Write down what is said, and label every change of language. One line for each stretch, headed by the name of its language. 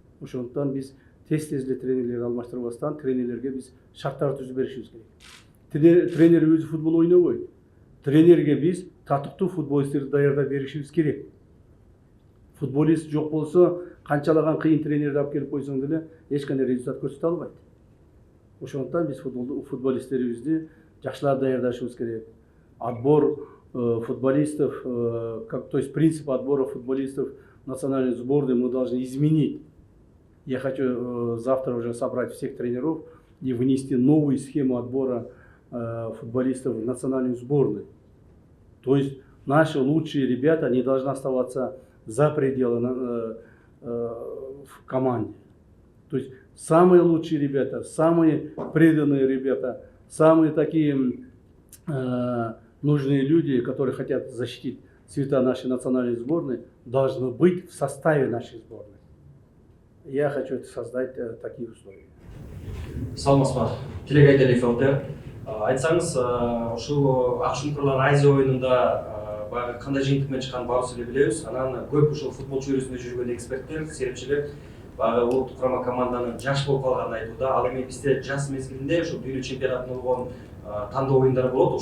Kyrgyz: Ошондуктан биз тез эле тренерлерди алмаштырбастан тренерлерге биз шарттар түзүп беришибиз керек. Тренер өзү футбол ойнобойт. Тренерге биз татыктуу футболисттерди даярдап беришибиз керек. Футболист жок болсо, канчалаган кыйын тренерди алып келип койсоң деле эч кандай результат көрсөтө албайт. Ошондуктан биз футболисттерибизди жакшылап даярдашыбыз керек.
Russian: Отбор футболистов, то есть принцип отбора футболистов в национальной сборной мы должны изменить. Я хочу завтра уже собрать всех тренеров и внести новую схему отбора футболистов в национальную сборную. То есть наши лучшие ребята не должны оставаться за пределами в команде. То есть самые лучшие ребята, самые преданные ребята, самые такие нужные люди, которые хотят защитить цвета нашей национальной сборной, должны быть в составе нашей сборной. Я хочу создать такие условия.
Kyrgyz: Саламатсызбы, телегайдали фелдер. Айтсаңыз, ушул Акшумкурлар Азия оюнунда баягы кандай жыйынтык менен чыкканын баарыбыз эле билебиз. Анан көп ушул футбол чөйрөсүндө жүргөн эксперттер, серепчилер баягы улуттук курама команданын жаш болуп калганын айтууда. Ал эми бизде жаз мезгилинде ушул дүйнө чемпионатында болгон тандоо оюндары болот.